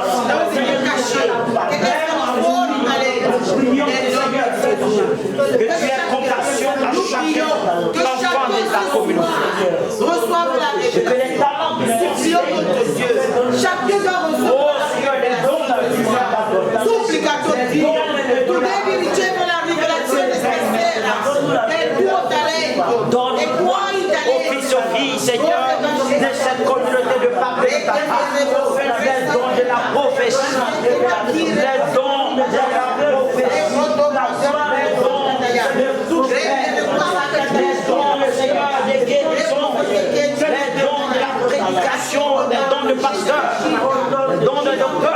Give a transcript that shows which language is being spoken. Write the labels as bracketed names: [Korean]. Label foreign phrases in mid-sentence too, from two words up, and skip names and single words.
[French] Que tu aies compassion à chacun enfant de ta communauté. Reçoivent la Que les talents de Dieu. Chacun doit recevoir la supplication de Dieu. [English] Today we [Italian] riceve la rivelazione stasera del tuo talento. [French] Donne aux fils et filles, Seigneur, de cette communauté de parler ta parole. Les dons de la prophétie, les dons de la prophétie, les dons de tout les dons, Seigneur, des guérisons, les dons de la prédication, les dons de pasteur, les dons de docteur.